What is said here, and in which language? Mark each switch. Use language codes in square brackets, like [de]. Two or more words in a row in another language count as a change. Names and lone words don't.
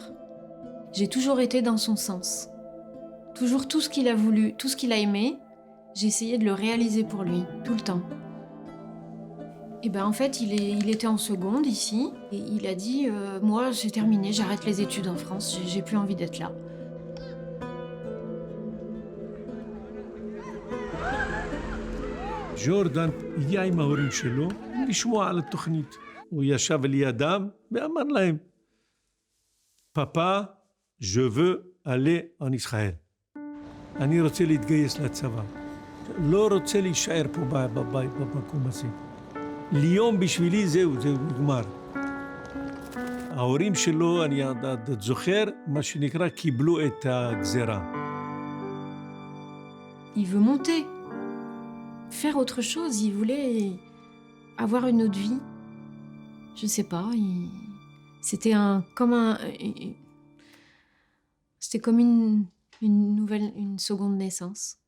[fr] J'ai toujours été dans son sens. Toujours tout ce qu'il a voulu, tout ce qu'il a aimé, j'ai essayé de le réaliser pour lui, tout le temps. Et en fait, il était en seconde ici, et il a dit moi, j'ai terminé, j'arrête les études en France, j'ai plus envie d'être là. [he] ג'ורדן הגיע עם ההורים שלו לשמוע על התוכנית. הוא ישב לידם ואמר להם, פאפה, [fr] je veux aller en Israël. [he] אני רוצה להתגייס לצבא. לא רוצה להישאר פה במקום הזה. ליום בשבילי זהו נגמר. ההורים שלו, אני זוכר, מה שנקרא, קיבלו את הגזרה. [fr] Il veut monter, faire autre chose, il voulait avoir une autre vie. Je sais pas, c'était c'était comme une seconde naissance.